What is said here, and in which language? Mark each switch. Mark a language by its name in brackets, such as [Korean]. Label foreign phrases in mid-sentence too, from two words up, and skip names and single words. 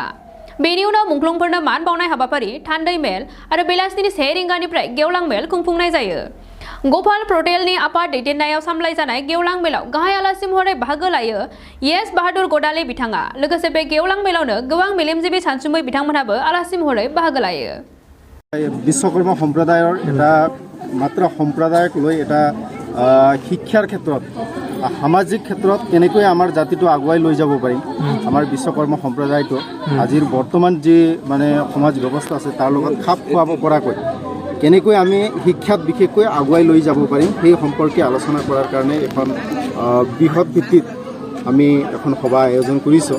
[Bodo] बेनि उनाव मुंख्लंफोरनो मान बावनाय हाबाफारि थान्दै मेल आरो बेलासिनि 1 रिंगानिफ्राय गेवलां मेल खुंफुंनाय जायो। गपाल पटेलनि आफाद दैदेननायाव सामलायजानाय गेवलां मेलाव गाहाय आलासि महरै बाहागो लायो येस बाहादुर गदाले बिथाङा। लोगोसे बे गेवलां मेलावनो गोबां मेलेमजिबि सानसुमै बिथांमोनहाबो आलासि महरै बाहागो लायो। [Assamese] বিশ্বকৰ্মা সম্প্ৰদায়ৰ এটা মাত্ৰ সম্প্ৰদায়ক লৈ এটা শিক্ষাৰ ক্ষেত্ৰত সামাজিক ক্ষেত্ৰত কেনেকৈ আমাৰ জাতিটো আগুৱাই লৈ যাব পাৰি আমাৰ বিশ্বকৰ্মা সম্প্ৰদায়টো আজিৰ বৰ্তমান যি মানে সমাজ ব্যৱস্থা আছে তাৰ লগত খাপ খোৱাব পৰাকৈ কেনেকৈ আমি শিক্ষাত বিশেষকৈ আগুৱাই লৈ যাব পাৰিম সেই সম্পৰ্কে আলোচনা কৰাৰ কাৰণে এখন বৃহৎ ভিত্তিত আমি এখন সভা আয়োজন কৰিছোঁ।